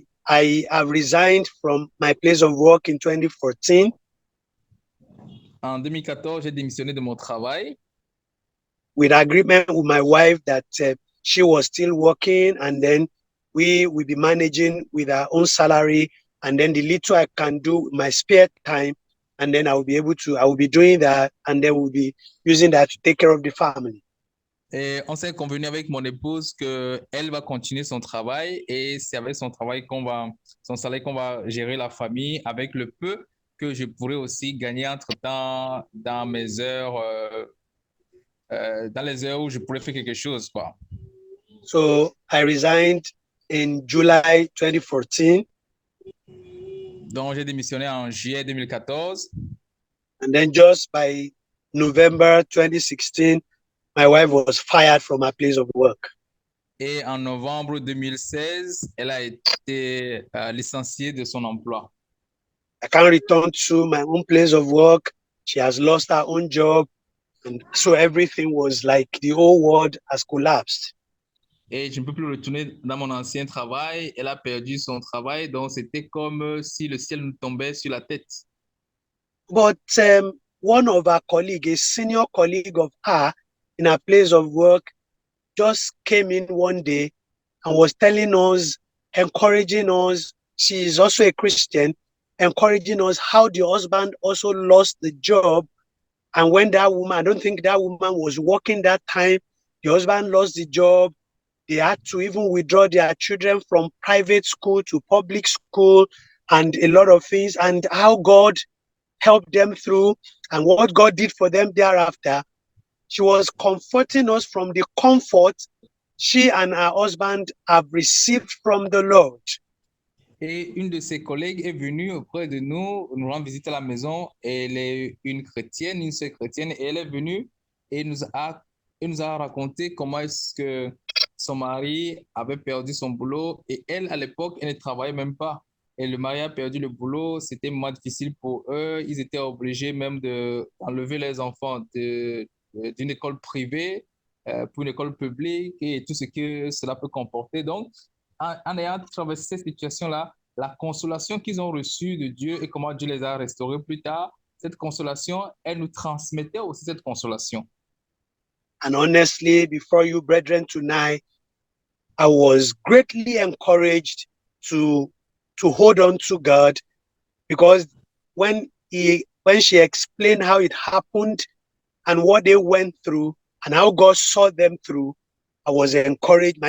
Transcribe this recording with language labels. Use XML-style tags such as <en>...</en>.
<en>I have resigned from my place of work in 2014.</en> <fr>En 2014, j'ai démissionné de mon travail</fr> <en>with agreement with my wife that she was still working, and then we will be managing with our own salary, and then the little I can do with my spare time, and then I will be doing that, and then we'll be using that to take care of the family.</en> <fr>et on s'est convenu avec mon épouse que elle va continuer son travail et c'est avec son travail son salaire qu'on va gérer la famille avec le peu que je pourrais aussi gagner entre-temps dans mes heures dans les heures où je pourrais faire quelque chose, quoi.</fr> <en>So I resigned in July 2014.</en> <fr>Donc, j'ai démissionné en juillet 2014.</fr> <en>And then just by November 2016, my wife was fired from her place of work.</en> <fr>Et en novembre 2016, elle a été licenciée de son emploi.</fr> <en>I can't return to my own place of work. She has lost her own job. And so everything was like the whole world has collapsed.</en> <fr>Et je ne peux plus retourner dans mon ancien travail. Elle a perdu son travail, donc c'était comme si le ciel nous tombait sur la tête.</fr> <en>But one of our colleagues, a senior colleague of her in her place of work, just came in one day and was telling us, encouraging us. She is also a Christian, encouraging us how the husband also lost the job. And when that woman, I don't think that woman was working that time, the husband lost the job. They had to even withdraw their children from private school to public school and a lot of things, and how God helped them through and what God did for them thereafter. She was comforting us from the comfort she and her husband have received from the Lord.</en> <fr>Et une de ses collègues est venue auprès de nous, nous rendre visite à la maison. Elle est une chrétienne, une sœur chrétienne, et elle est venue et nous a raconté comment est-ce que son mari avait perdu son boulot. Et elle, à l'époque, elle ne travaillait même pas. Et le mari a perdu le boulot. C'était vraiment difficile pour eux. Ils étaient obligés même d'enlever les enfants d'une école privée pour une école publique et tout ce que cela peut comporter. Donc, en ayant traversé cette situation-là, la consolation qu'ils ont reçue de Dieu et comment Dieu les a restaurés plus tard, cette consolation, elle nous transmettait aussi cette consolation.</fr> <en>And honestly, before you, brethren, tonight, I was greatly encouraged to hold on to God, because when she explained how it happened and what they went through and how God saw them through, I was encouraged.</en>